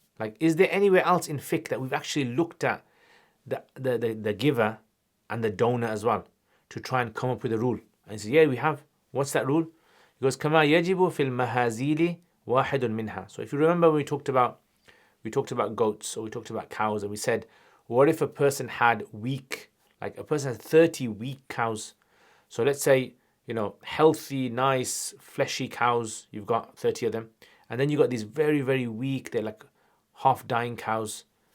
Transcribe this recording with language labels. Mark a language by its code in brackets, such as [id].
[en] Like, is there anywhere else in fiqh that we've actually looked at the giver and the donor as well to try and come up with a rule? And he says, yeah, we have. What's that rule? He goes, [ar] كما يجب في المهازيل واحد منها. [en] So if you remember when we talked about goats, or we talked about cows, and we said, what if a person had weak, like a person has 30 weak cows? So let's say, healthy, nice, fleshy cows, you've got 30 of them. And then you've got these very, very weak, they're like half dying cows.